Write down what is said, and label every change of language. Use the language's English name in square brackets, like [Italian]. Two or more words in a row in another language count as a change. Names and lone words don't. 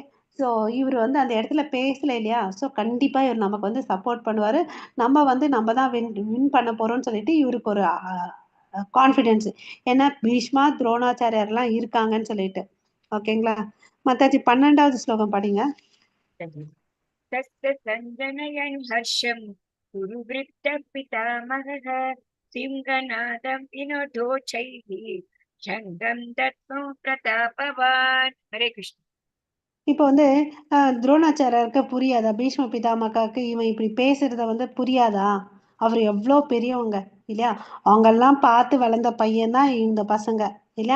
[Tamil] ஸோ இவர் வந்து அந்த இடத்துல பேசல இல்லையா? ஸோ கண்டிப்பா இவர் நமக்கு வந்து சப்போர்ட் பண்ணுவாரு. நம்ம தான் வின் பண்ண போறோம்னு சொல்லிட்டு இவருக்கு ஒரு கான்ஃபிடென்ஸ். ஏன்னா பீஷ்மா, துரோணாச்சாரியார்லாம் இருக்காங்கன்னு சொல்லிட்டு. ஓகேங்களா? மாதாஜி 12வது ஸ்லோகம் படிங்க. [Sanskrit] तस्य सञ्जनयन् हर्षं कुरुवृत्त पितामहः सिंहनादं विनोदोचैः शङ्खं दध्मौ प्रतापवान् हरे कृष्ण. [Tamil] இப்போ வந்து துரோணாச்சாரியாருக்கு புரியாதா? பீஷ்ம பிதாமகாக்கு இவன் இப்படி பேசுறத வந்து புரியாதா? அவர் எவ்வளோ பெரியவங்க இல்லையா? அவங்கெல்லாம் பார்த்து வளர்ந்த பையன் தான் இந்த பசங்க இல்லையா?